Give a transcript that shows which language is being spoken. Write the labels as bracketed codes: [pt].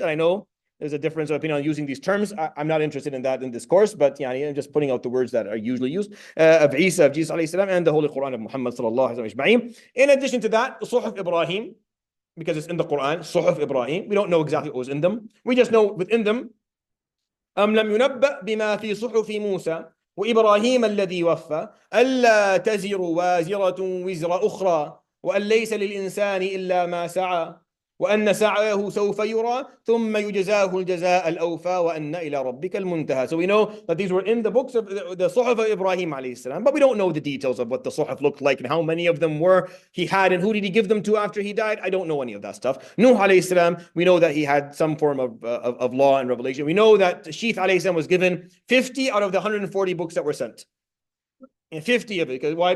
[en] And I know there's a difference of opinion on using these terms. I'm not interested in that in this course, but I'm just putting out the words that are usually used of Jesus alayhi salam, and the Holy Quran of Muhammad sallallahu alaihi wasallam. In addition to that, the Suhuf Ibrahim, because it's in the Quran, Suhuf Ibrahim. We don't know exactly what was in them. We just know within them [ar] أم لم ينبأ بما في صحف موسى وإبراهيم الذي وفى ألا تزر وازرة وزر أخرى وأن ليس للإنسان إلا ما سعى وأن سعيه سوف يرى ثم يجزاه الجزاء الأوفى وأن إلى ربك المنتهى. [en] So we know that these were in the books of the Suhuf of Ibrahim alayhi salam, but we don't know the details of what the Suhuf looked like and how many of them were he had and who did he give them to after he died. I don't know any of that stuff. Nuh alayhi salam, we know that he had some form of law and revelation. We know that Sheeth alayhi salam was given 50 out of the 140 books that were sent. And 50 of it. Because why?